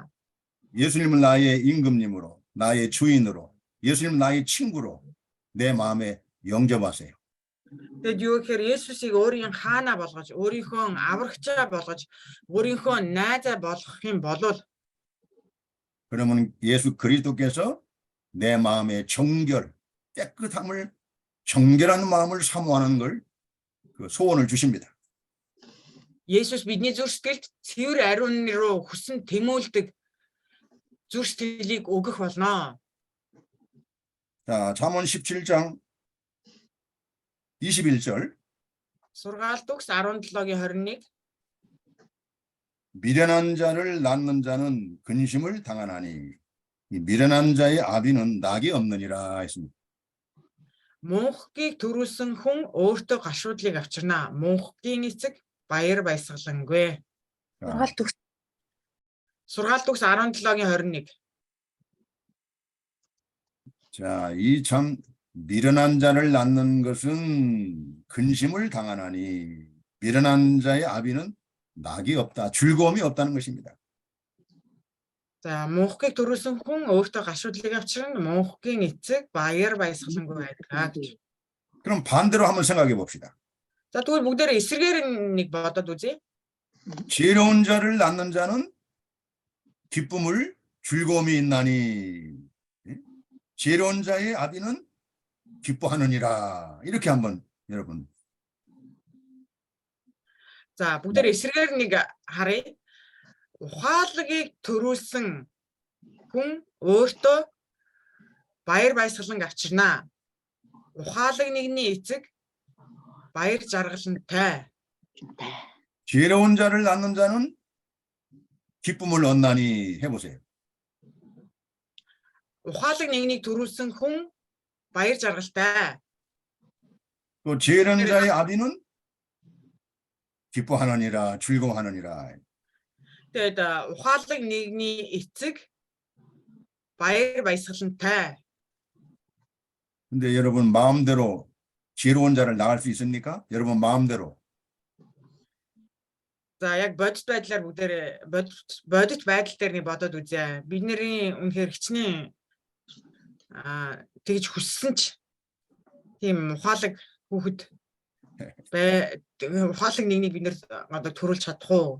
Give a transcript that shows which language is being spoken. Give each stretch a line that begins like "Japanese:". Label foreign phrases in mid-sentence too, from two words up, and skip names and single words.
Korean: 예수님을 나의 임금님으로, 나의 주인으로, 예수님 나의 친구로 내 마음에 영접하세요.
Mongolian: Тэгэд юу гэхээр Есүсийг өөрийн хаана болгож, өөрийнхөө аврагчаа болгож, өөрийнхөө найзаа болгох юм бол
Korean: 그러면 예수 그리스도께서 내 마음의 정결, 깨끗함을 정결한 마음을 사모하는 걸 그 소원을 주십니다.
Mongolian: Есүс бидний зүрх сэтгэлд цэвэр ариун руу хүсн тэмүүлдэг зүрх сэтгэлийг өгөх болно.
Korean: 자, 잠언 17장 21절.
Mongolian: Сургаалт үгс 17-гийн 21.
Korean: 미련한 자를 낳는 자는 근심을 당하나니 이 미련한 자의 아비는 낙이 없느니라 했습니다.
Mongolian: Мунхгийг төрүүлсэн хүн өөртөө гашуудлыг авчирнаа. Мунхгийн эцэг баяр баясгалангүй.
Korean: 자,
Mongolian: Сургаалт төгс 17-гийн 21.
Korean: 자, 이 참 미련한 자를 낳는 것은 근심을 당하나니 미련한 자의 아비는 낙이 없다, 즐거움이 없다는 것입니다.
Mongolian: За мунхгийг төрүүлсэн хүн өөртөө гашуудлыг авчирна. Мунхгийн эцэг баяр баясгалангүй байдаг гэж.
Korean: 그럼 반대로 한번 생각해 봅시다.
Mongolian: За тэгвэл бүгдээрээ эсрэгээр нэг бодоод үзье.
Korean: 지혜로운 자를 낳는 자는 기쁨을 즐거움이 있나니 지혜로운 자의 아비는 기뻐하느니라. 이렇게 한번 여러분.
Mongolian: За бүгдээрээ эсрэгээр нэг харъя. Ухаалгийг төрүүлсэн хүн өөртөө баяр баясгалан авчирнаа. Ухаалаг нэгний эцэг баяр жаргалантай.
Korean: 지혜로운 자를 낳는 자는 기쁨을 얻나니 해보세요.
Mongolian: Ухаалаг нэгнийг төрүүлсэн хүн баяр жаргалтай.
Korean: 또 지혜로운 자의 아비는 기뻐하느니라, 즐거워하느니라.
Mongolian: Тэгээд ухаалаг нэгний эцэг баяр баясгалантай.
Korean: 근데 여러분 마음대로 지혜로운 자를 낳을 수 있습니까? 여러분 마음대로.
Mongolian: За яг бодит байдлаар бүгдээрээ бодит байдал дээр нэг бодоод үзье. Бидний үнэхээр хичнээн тэгж хүссэн ч тийм ухаалаг хүүхэд ухаалаг нэгнийг бид нэр одоо төрүүлж чадах уу?